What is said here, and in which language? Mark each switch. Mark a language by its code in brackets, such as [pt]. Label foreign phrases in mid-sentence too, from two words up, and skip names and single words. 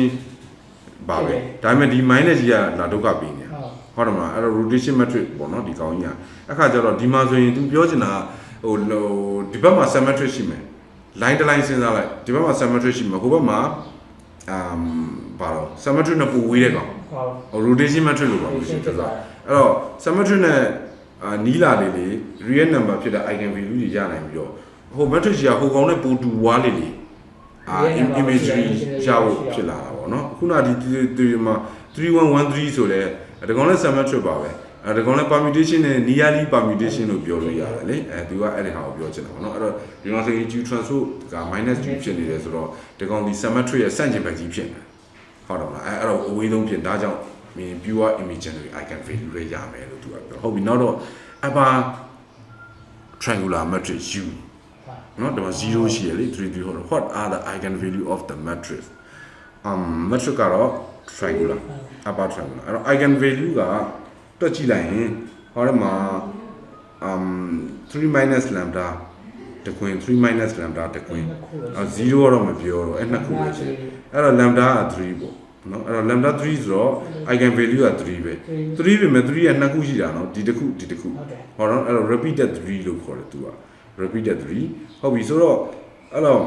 [my] ပါပဲဒါပေမဲ့ဒီ minus ကြီးကလာဒုက္ခပေးနေဟုတ်တယ်မလားအဲ့တော့ [en] rotation matrix [my] ပေါ့နော်ဒီကောင်ကြီးကအခါကျတော့ဒီမှာဆိုရင် तू ပြောချင်တာဟိုဒီဘက်မှာ symmetric ရှိမယ် line တစ် line စဉ်းစားလိုက်ဒီဘက်မှာ symmetric ရှိမယ်ဟိုဘက်မှာဘာလို့ symmetric နဲ့ပိုဝေးတဲ့ကောင်ဟို [en] rotation matrix [my] လို့ပါလို့ရှိတယ်ဆိုတော့အဲ့တော့ symmetric နဲ့နီးလာလေ [en] real number [my] ဖြစ်တဲ့ [en] eigen value [my] ကြီးရနိုင်ပြီးတော့ဟို matrix ကြီးကဟိုကောင်နဲ့ပိုတူဝါလေ imagery ရဖို့ဖြစ်လာတာပေါ့နော်ခုနဒီမှာ3113ဆိုလဲဒီကောင်လည်း symmetric ပါပဲဒီကောင်လည်း permutation နဲ့ [en] nearly permutation [my] လို့ပြောလို့ ရတယ်လေသူကအဲ့ဒီဟာကိုပြောချင်တာပေါ့နော်အဲ့တော့ဒီကောင်ဆိုရင် [en] Q transpose [my] က -Q ဖြစ်နေတယ်ဆိုတော့ဒီကောင်ဒီ symmetric ရဲ့ဆန့်ကျင်ဘက်ကြီးဖြစ်နေဟုတ်တော့မလားအဲ့တော့အဝေးဆုံးဖြစ်ဒါကြောင့် [en] pure imaginary eigen value [my] တွေရမယ်လို့သူကပြောဟုတ်ပြီနောက်တော့ [en] upper triangular matrix U [my] နော်ဒါမှ0ရှိရလေ3 3ဟုတ်တော့ [en] what are the eigen value of the matrix matrix [my] ကတော့ [en] triangular upper triangular [my] အဲ့တော့ [en] eigen value [my] ကတွက်ကြည့်လိုက်ရင်ဟောဒီမှာ 3 [en] minus lambda [my] တခွင်3 [en] minus lambda [my] တခွင်0တော့မပြောတော့အဲ့နှစ်ခုပဲရှိအဲ့တော့ lambda က3ပေါ့နော်အဲ့တော့ lambda 3ဆိုတော့ [en] eigen value [my] က3ပဲ3ပဲမဲ့3ကနှစ်ခုရှိတာနော်ဒီတစ်ခုဟောတော့အဲ့တော့ repeated 3လို့ခေါ်တယ်သူက repeated 3ဟုတ်ပြီဆိုတော့အဲ့